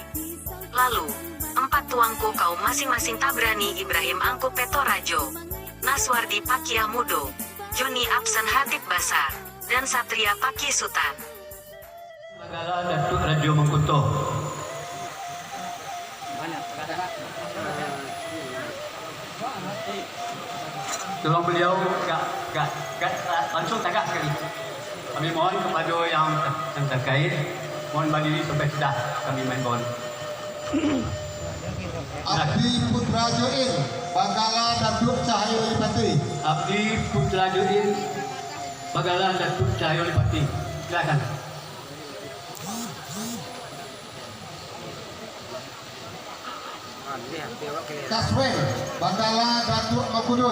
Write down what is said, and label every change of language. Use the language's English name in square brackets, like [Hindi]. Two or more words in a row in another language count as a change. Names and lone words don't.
[Indonesian] Lalu, 4 tuangku kaum masing-masing Tabrani Ibrahim Angku Petorajo, Naswardi Pakiah Mudo, Joni Absen Hatip Basar, dan Satria Paki Sutan. Bagala Datuk Rajo Mangkuto. Tolong beliau langsung tagak sekali. Kami mohon kepada yang terkait, mohon berdiri sampai sudah kami main bon. Abdi Putra Join, Bagala Datuk Cahayo Lipati. Abdi Putra Join, Bagala Datuk Cahayo Lipati. Silakan. Kaswen, Bagala Datuk Mangkudun.